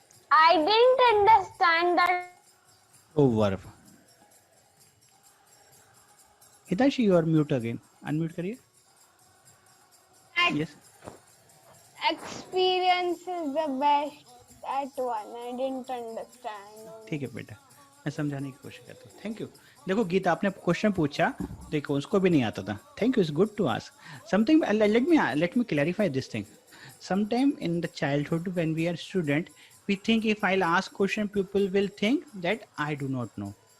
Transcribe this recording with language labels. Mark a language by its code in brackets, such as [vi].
[en] I didn't understand that Proverb. Hitashi, you are mute again. Unmute करिए. Yes. experience is the best at one. I didn't understand. [hi] ठीक है बेटा, मैं समझाने की कोशिश करता हूँ. [en] Thank you. [hi] देखो गीत, आपने क्वेश्चन पूछा, देखो उसको भी नहीं आता था. [en] Thank you, it's good to ask something. Let me clarify this thing. Sometime in the childhood when we are student, we think if I'll ask question, people will think that I do not know.